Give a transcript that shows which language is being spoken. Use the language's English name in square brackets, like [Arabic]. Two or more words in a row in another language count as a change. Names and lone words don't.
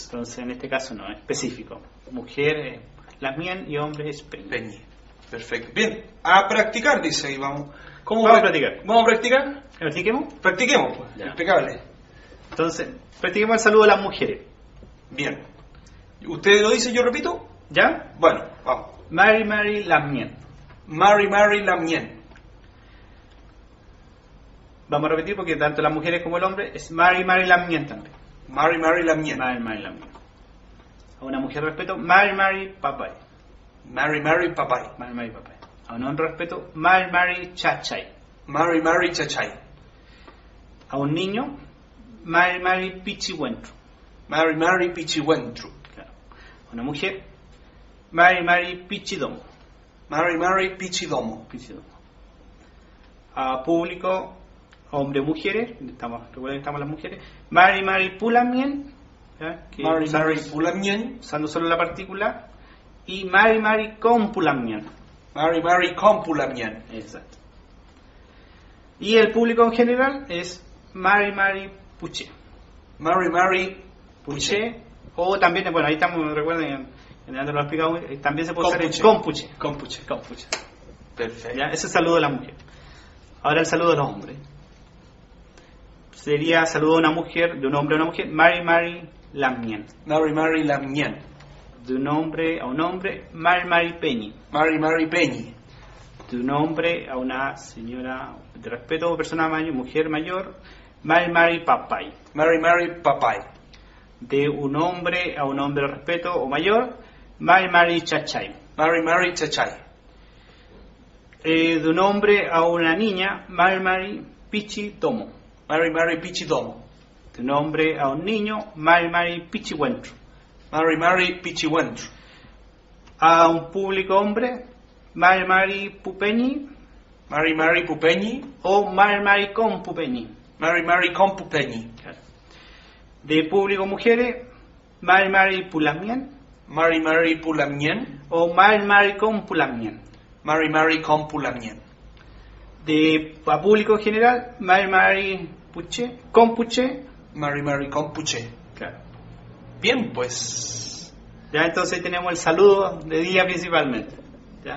[Spanish] Entonces en este caso no, es específico. Mujer lamien y hombre es peña. Peñi. Perfecto. Bien, a practicar, dice ahí, vamos. Vamos a practicar. ¿Vamos a practicar? ¿Practiquemos? Practiquemos, pues. Ya. Impecable. Entonces, practiquemos el saludo a las mujeres. Bien. ¿Usted lo dice, yo repito? ¿Ya? Bueno, vamos. [Mapuche] Mari lamien. Mari lamien. [Spanish] Vamos a repetir porque tanto las mujeres como el hombre es [Mapuche] Mari lamien [Spanish] también. [Mapuche] Mari lamien. Mari lamien. [Spanish] A una mujer respeto, [Mapuche] Mari papay. Mari papay. Mari papay. [Spanish] A un hombre respeto, [Mapuche] Mari chachay. Mari chachay. [Spanish] A un niño, [Mapuche] Mari pichihuentro. Mari pichihuentro. [Spanish] Claro. A una mujer, [Mapuche] Mari pichidomo. Mari pichidomo. [Spanish] A público, hombre o mujeres, recuerden que estamos las mujeres, [Mapuche] Mari pulamien. Mari pulamien. [Spanish] Usando solo la partícula. [Mapuche] Y Mari con pulamien. Mari con pulamien. [Spanish] Exacto. Y el público en general es [Mapuche] Mari puche. Mari puche. [Spanish] O también, bueno, ahí estamos, recuerden, en el lo he explicado, también se puede usar el compuche. Compuche. Perfecto. ¿Ya? Ese es el saludo de la mujer. Ahora el saludo de los hombres. Sería saludo de una mujer, de un hombre a una mujer, [Mapuche] Mari lamien. Mari lamien. [Spanish] De un hombre a un hombre, [Mapuche] Mari peñi. Mari peñi. [Spanish] De un hombre a una señora de respeto o persona mayor, mujer mayor, [Mapuche] Mari papay. Mari papay. [Spanish] De un hombre a un hombre de respeto o mayor, [Mapuche] Mari chachay. Mari chachay. [Spanish] De un hombre a una niña, [Mapuche] Mari pichitomo. Mari pichidomo. [Spanish] De un hombre a un niño, [Mapuche] Mari pichihuentro. Mari pichihuentro. [Spanish] A un público hombre, [Mapuche] Mari pupeñi. Mari pupeñi. O Mari con pupeñi. Mari con pupeñi. [Spanish] Claro. De público mujeres, [Mapuche] Mari pulamien. Mari pulamien. O Mari con pulamien. Mari con pulamien. [Spanish] A público en general, [Mapuche] Mari puche. Con puche. Mari con puche. [Spanish] Claro. Bien, pues. Ya entonces tenemos el saludo de día principalmente. ¿Ya?